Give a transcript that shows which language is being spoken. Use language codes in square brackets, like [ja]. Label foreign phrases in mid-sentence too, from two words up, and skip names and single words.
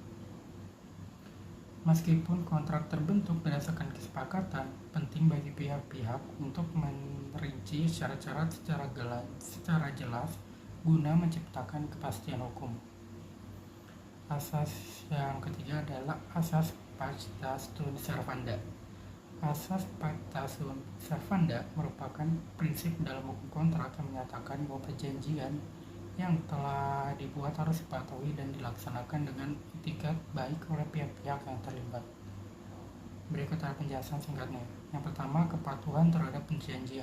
[id] Meskipun kontrak terbentuk berdasarkan kesepakatan, penting bagi pihak-pihak untuk merinci syarat-syarat secara jelas guna menciptakan kepastian hukum. Asas yang ketiga adalah asas [la] pacta sunt servanda. [id] Asas [la] pacta sunt servanda [id] merupakan prinsip dalam hukum kontrak yang menyatakan bahwa perjanjian yang telah dibuat harus dipatuhi dan dilaksanakan dengan itikat baik oleh pihak-pihak yang terlibat. Berikut adalah penjelasan singkatnya. Yang pertama, kepatuhan terhadap perjanjian.